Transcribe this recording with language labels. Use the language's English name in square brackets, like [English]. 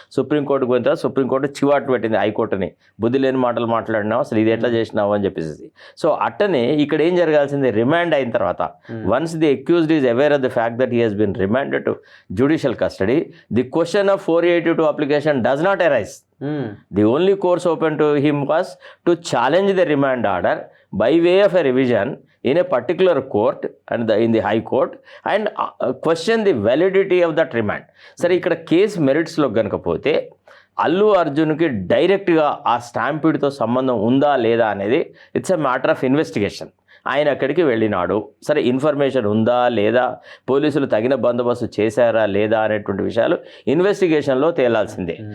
[Telugu] సుప్రీంకోర్టుకు పోయిన తర్వాత సుప్రీంకోర్టు చివాటు పెట్టింది హైకోర్టుని, బుద్ధి లేని మాటలు మాట్లాడినావు, అసలు ఇది ఎట్లా చేసినావు అని చెప్పేసి. సో అట్టనే ఇక్కడ ఏం జరగాల్సింది, రిమాండ్ అయిన తర్వాత [English] Once the accused is aware of the fact that he has been remanded to judicial custody, the question of 482 application does not arise. The only course open to him was to challenge the remand order by way of a revision in a particular court and in the high court and question the validity of that remand. [Telugu] సరే, ఇక్కడ case మెరిట్స్లో కనుకపోతే Allu అర్జున్కి డైరెక్ట్గా ఆ స్టాంపీడ్తో సంబంధం ఉందా లేదా అనేది [English] It's a matter of investigation. [Telugu] ఆయన అక్కడికి వెళ్ళినాడు, సరే ఇన్ఫర్మేషన్ ఉందా లేదా, పోలీసులు తగిన బందోబస్తు చేశారా లేదా అనేటువంటి విషయాలు ఇన్వెస్టిగేషన్లో తేలాల్సిందే.